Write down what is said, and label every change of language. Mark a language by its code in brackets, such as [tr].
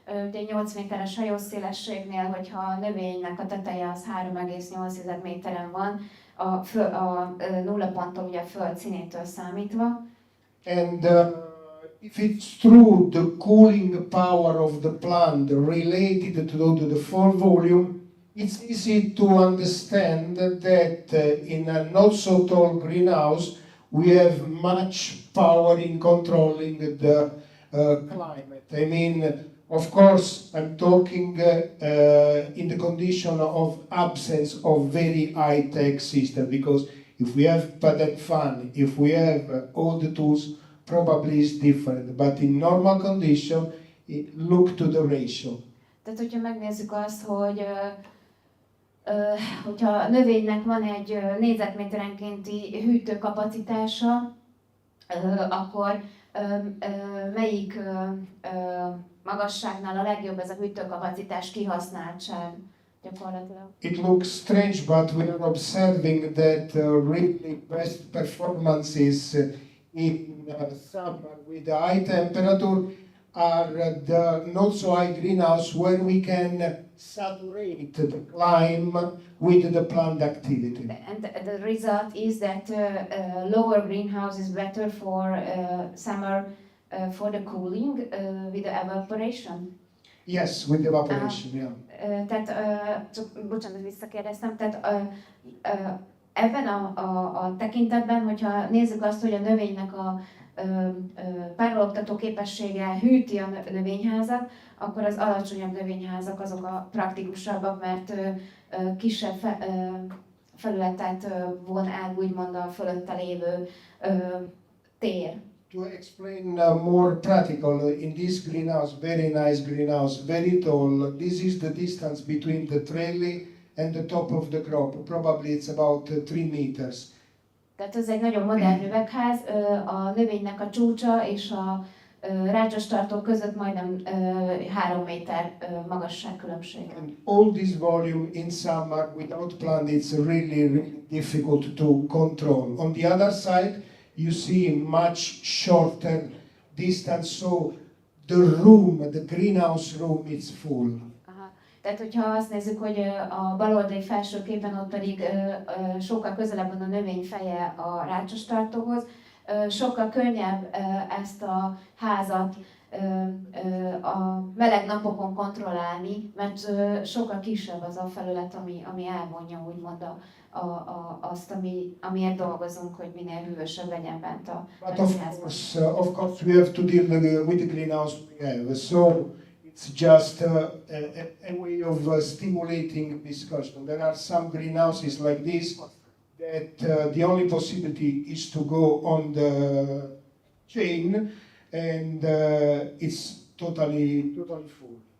[hu] Ugye 8 méteres hajószélességnél, hogyha a növénynek a teteje az 3,8 méteren van, a nullaponttól ugye a föld színétől számítva. [en] And if it's true, the cooling power of the plant related to the fall volume, it's easy to understand that in a not so tall greenhouse, we have much power in controlling the climate. I mean, of course, I'm talking in the condition of absence of very high-tech system, because if we have patent fan, if we have all the tools, probably it's different. But in normal condition, look to the ratio. [hu] Tehát, hogyha megnézzük azt, hogy hogyha a növénynek van egy négyzetméterenkénti hűtőkapacitása, akkor melyik magasságnál a legjobb ez a hűtőkapacitás kihasználtság gyakorlatilag? [en] It looks strange, but we are observing that really best performances in summer with the high temperature are the not so high greenhouse, where we can saturate the climate with the plant activity. And the result is that lower greenhouse is better for summer for the cooling with the evaporation. Yes, with evaporation, yeah. [hu] Tehát, csak bocsánat, visszakérdeztem, tehát ebben a tekintetben, hogyha nézzük azt, hogy a növénynek a párologtató képessége hűti a növényházat, akkor az alacsonyabb növényházak azok a praktikusabbak, mert kisebb felületet von el, úgymond a fölötte lévő tér. [en] To explain more practical, in this greenhouse, very nice greenhouse, very tall, this is the distance between the trellis and the top of the crop. Probably it's about 3 meters. [hu] Tehát ez egy nagyon modern üvegház, a növénynek a csúcsa és a rácsostartó között majdnem 3 méter magasságkülönbség. [en] And all this volume in summer without plant, it's really difficult to control. On the other side, you see much shorter distance, so the room, the greenhouse room is full. [hu] Tehát, hogyha azt nézzük, hogy a baloldali felső képen ott pedig sokkal közelebb van a növény feje a rácsostartóhoz, sokkal könnyebb ezt a házat a meleg napokon kontrollálni, mert sokkal kisebb az a felület, ami elvonja úgymond azt, amiért dolgozunk, hogy minél hűvösebb legyen bent a házban. [en] Of course, we have to deal with the greenhouse we have. So it's just a way of stimulating discussion. There are some greenhouses like this that the only possibility is to go on the chain, and it's totally full.